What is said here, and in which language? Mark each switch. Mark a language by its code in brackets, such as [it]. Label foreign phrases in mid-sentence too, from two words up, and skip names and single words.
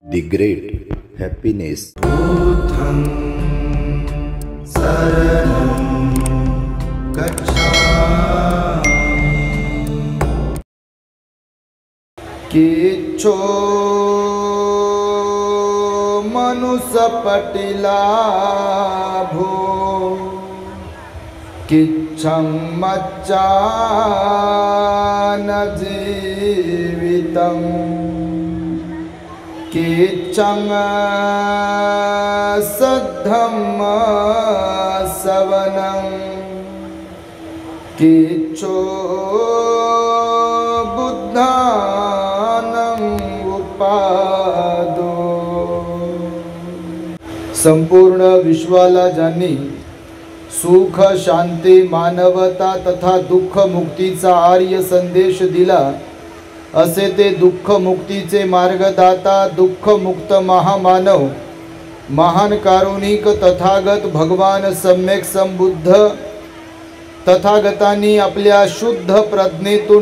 [en] The Great Happiness. [pi] बुद्धं शरणं गच्छामि। किच्छो मनुष्यपटिलाभो किच्छं मच्चान जीवितं किच्छं सद्धम्म सवनं किच्छो बुद्धानं उपादो। [mr] संपूर्ण विश्वाला ज्यांनी सुख शांती मानवता तथा दुःख मुक्तीचा आर्य संदेश दिला असे ते दुःख मुक्तीचे मार्गदाता दुःख मुक्त महामानव महान कारुणिक तथागत भगवान सम्यक संबुद्ध तथागतांनी आपल्या शुद्ध प्रज्ञेतून